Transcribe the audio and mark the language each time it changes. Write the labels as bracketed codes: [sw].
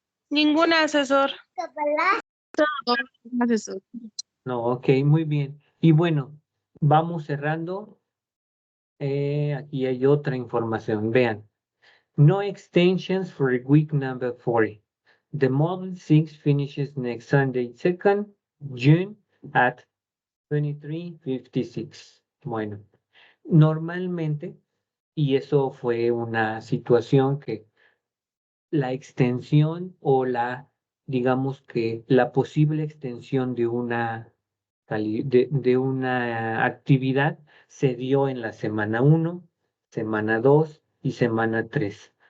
[es] Ninguna, asesor. Asesor. No, ok, muy bien. Y bueno, vamos cerrando. Aquí hay otra información. Vean. [en] No extensions for week number 40. The Model 6 finishes next Sunday, 2nd June at 23:56. [es] Bueno, normalmente, y eso fue una situación que la extensión o digamos que la posible extensión de de una actividad se dio en la semana 1, semana 2 y semana 3.